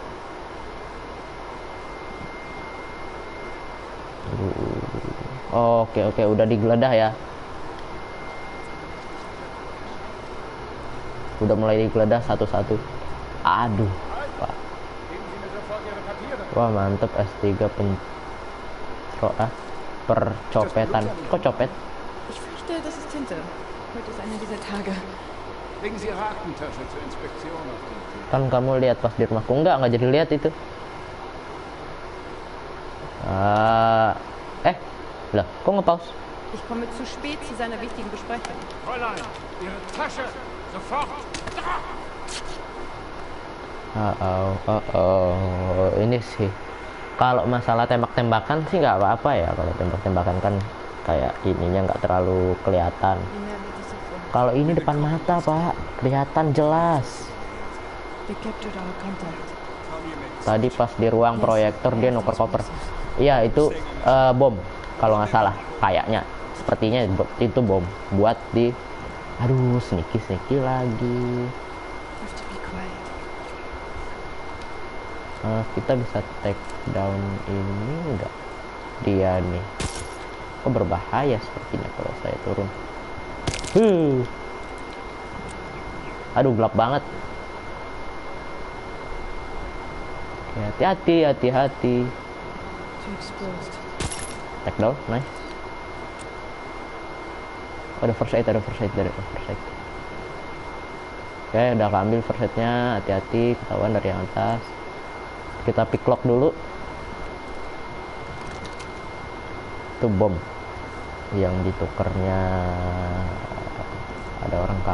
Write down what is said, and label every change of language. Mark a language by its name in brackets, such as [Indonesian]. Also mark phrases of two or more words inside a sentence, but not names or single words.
[Indonesian] Oke, udah digeledah ya. Udah mulai digeledah satu-satu. Aduh, Pak. Wah, mantep S3 percopetan. Kok copet? [German] Ich fürchte, das ist Tinte. Heute ist einer dieser Tage. Legen Sie Ihre Aktentasche zur Inspektion auf den Tisch. [Indonesian] Kan kamu lihat pas di rumahku. Nggak jadi lihat itu. Lah, kok nge-pause? [German] Ich komme zu spät zu seiner wichtigen Besprechung. Fräulein, Ihre Tasche! Sofort! [Indonesian] Ini sih. Kalau masalah tembak-tembakan sih nggak apa-apa ya. Kalau tembak-tembakan kan kayak ininya nggak terlalu kelihatan. Kalau ini depan mata Pak, kelihatan jelas. Tadi pas di ruang proyektor dia nuker koper. Iya itu bom kalau nggak salah, kayaknya sepertinya itu bom buat di. Aduh, sneaky lagi. Kita bisa [English] take down [Indonesian] ini enggak? Dia nih. Kok berbahaya sepertinya kalau saya turun. Aduh, gelap banget. Hati-hati, hati-hati. [English] Take down, nice. [Indonesian] Ada [English] first aid, [Indonesian] dari [English] first aid. [Indonesian] Oke, udah keambil [English] first aidnya. [Indonesian] Hati-hati, ketahuan dari yang atas. Kita [English] pick lock [Indonesian] dulu. Itu bom yang ditukernya. Ada orang kah?